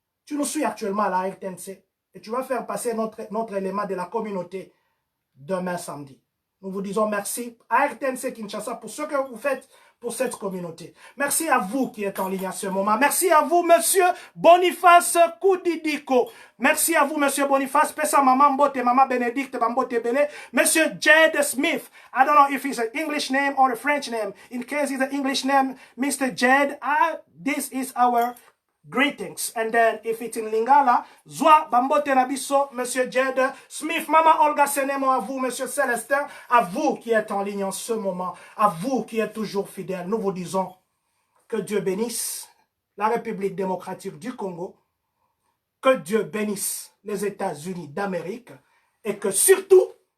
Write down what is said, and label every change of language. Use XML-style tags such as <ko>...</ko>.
<fr>Tu nous suis actuellement à la RTNC et tu vas faire passer notre élément de la communauté demain samedi. Nous vous disons merci à RTNC Kinshasa pour ce que vous faites pour cette communauté. Merci à vous qui êtes en ligne à ce moment. Merci à vous, Monsieur Boniface Koudidiko. Merci à vous, Monsieur Boniface.</fr> <ln>Pesa Maman Mbote, Maman Benedict, Mbote Bele. Monsieur Jed Smith.</ln> <en>I don't know if it's an English name or a French name. In case it's an English name, Mr. Jed, this is our greetings. And then if it's in Lingala,</en> <ln>Zwa Bambote Nabiso,</ln> <fr>Monsieur Jed Smith, Maman Olga Senemo, à vous, Monsieur Célestin, à vous qui êtes en ligne en ce moment, à vous qui êtes toujours fidèles, nous vous disons que Dieu bénisse la République démocratique du Congo, que Dieu bénisse les États-Unis d'Amérique et que surtout,</fr>